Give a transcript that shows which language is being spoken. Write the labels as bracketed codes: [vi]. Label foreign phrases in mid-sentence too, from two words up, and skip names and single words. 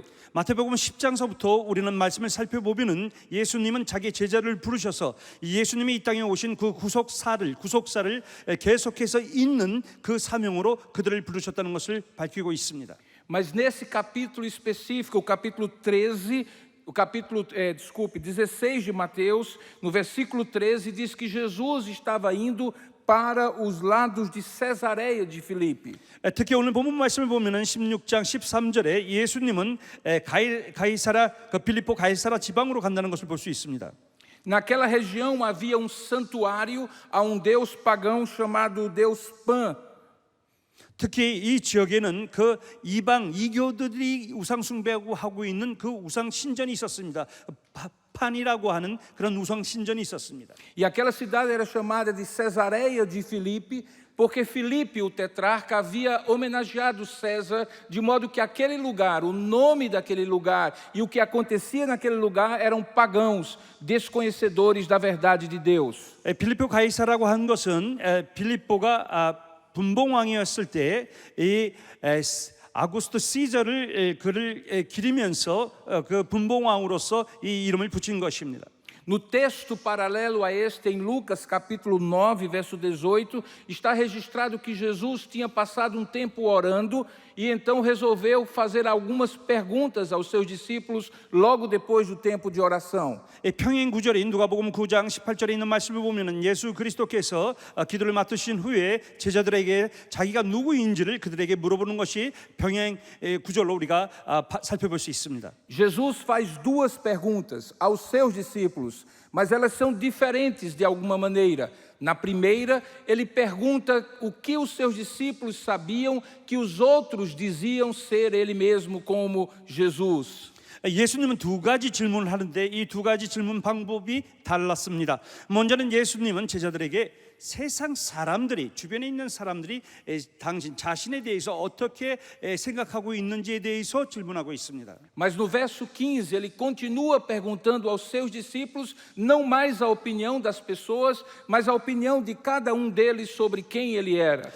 [ko] 마태복음 10장서부터 우리는 말씀을 살펴보면은 예수님은 자기 제자를 부르셔서 예수님이 이 땅에 오신 그 구속사를 계속해서 잇는 그 사명으로 그들을 부르셨다는 것을 밝히고 있습니다. [pt] Mas nesse capítulo específico, o capítulo 13, o capítulo 16 de Mateus, no versículo 13, diz que Jesus estava indo para os lados de Cesareia de Filipe. [ko] 특히 오늘 본문 말씀을 보면은 16장 13절에 예수님은 빌립보 가이사라 지방으로 간다는 것을 볼 수 있습니다. [pt] Naquela região havia um santuário a um deus pagão chamado Deus Pan. [ko] 특히 이 지역에는 그 이방 이교들이 우상 숭배하고 하고 있는 그 우상 신전이 있었습니다. 판이라고 하는 그런 우상 신전이 있었습니다. [pt] E aquela cidade era chamada de Cesareia de Filipe, porque Filipe, o tetrarca, havia homenageado César, de modo que aquele lugar, o nome daquele lugar e o que acontecia naquele lugar eram pagãos, desconhecedores da verdade de Deus. [ko] 빌립보 가이사라고 한 것은 빌립보가 분봉왕이었을 때 이 아구스토 시저를 그를 기리면서 그 분봉왕으로서 이 이름을 붙인 것입니다. [pt] No texto paralelo a este, em Lucas capítulo 9, verso 18, está registrado que Jesus tinha passado um tempo orando e então resolveu fazer algumas perguntas aos seus discípulos logo depois do tempo de oração. [ko] 평행 구절인 누가복음 9장 18절에 있는 말씀을 보면은 예수 그리스도께서 기도를 맡으신 후에 제자들에게 자기가 누구인지를 그들에게 물어보는 것이 평행 구절로 우리가 살펴볼 수 있습니다. [pt] Jesus faz 2 perguntas aos seus discípulos, mas elas são diferentes de alguma maneira. Na primeira, ele pergunta o que os seus discípulos sabiam que os outros diziam ser ele mesmo como Jesus. [ko] 예수님은 2가지 질문을 하는데 이 2가지 질문 방법이 달랐습니다. 먼저는 예수님은 제자들에게 세상 사람들이 주변에 있는 사람들이 당신 자신에 대해서 어떻게 생각하고 있는지에 대해서 질문하고 있습니다. [pt] Mas no verso 15 ele continua perguntando aos seus discípulos não mais a opinião das pessoas, mas a opinião de cada deles sobre quem ele era.